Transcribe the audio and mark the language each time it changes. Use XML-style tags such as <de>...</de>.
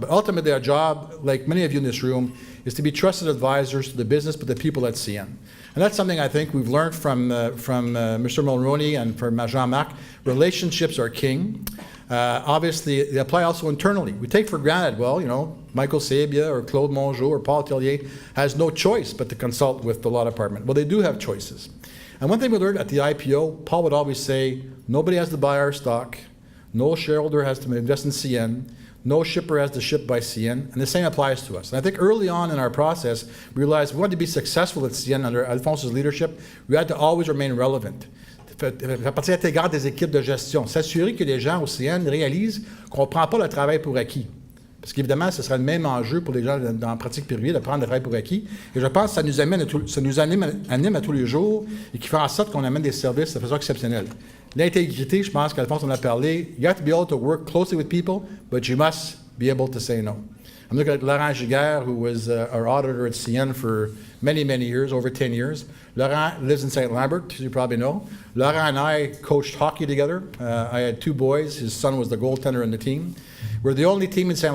<en>But ultimately, our job, like many of you in this room, is to be trusted advisors to the business, but the people at CN. And that's something I think we've learned from Mr. Mulroney and from Jean-Marc. Relationships are king. Obviously, they apply also internally. We take for granted, Michael Sabia or Claude Mongeau or Paul Tellier has no choice but to consult with the law department. Well, they do have choices. And one thing we learned at the IPO, Paul would always say, nobody has to buy our stock, no shareholder has to invest in CN, no shipper has to ship by CN, and the same applies to us. And I think early on in our process, we realized we wanted to be successful at CN under Alphonse's leadership, we had to always remain relevant.</en> <fr>Faire partie intégrante des équipes de gestion, s'assurer que les gens au CN réalisent qu'on ne prend pas le travail pour acquis. Parce qu'évidemment, ce sera le même enjeu pour les gens dans la pratique privée de prendre le travail pour acquis. Et je pense que ça nous anime à tous les jours et qui fait en sorte qu'on amène des services de façon exceptionnelle. L'intégrité, je pense qu'Alphonse en a parlé.</fr> <en>You have to be able to work closely with people, but you must be able to say no. I'm looking at Laurent Giguère, who was our auditor at CN for many, many years, over 10 years. Laurent lives in St. Lambert, as you probably know. Laurent and I coached hockey together. I had 2 boys. His son was the goaltender on the team. We're the only team in St.</en>